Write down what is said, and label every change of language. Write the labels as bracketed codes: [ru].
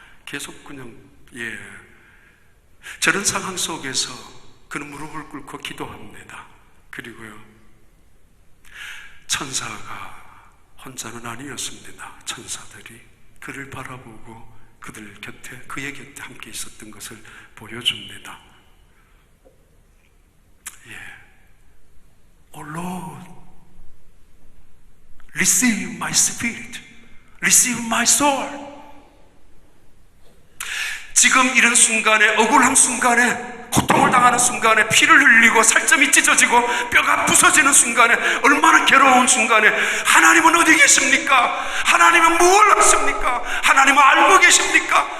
[ko] 계속 그냥, 저런 상황 속에서 그는 무릎을 꿇고 기도합니다. 그리고요, 천사가 혼자는 아니었습니다. 천사들이 그를 바라보고 그의 곁에 함께 있었던 것을 보여줍니다. [en] Oh Lord, receive my spirit, receive my soul. [ko] 지금 이런 순간에, 억울한 순간에, 고통을 당하는 순간에, 피를 흘리고 살점이 찢어지고 뼈가 부서지는 순간에, 얼마나 괴로운 순간에 하나님은 어디 계십니까? 하나님은 무엇을 하십니까? 하나님은 알고 계십니까?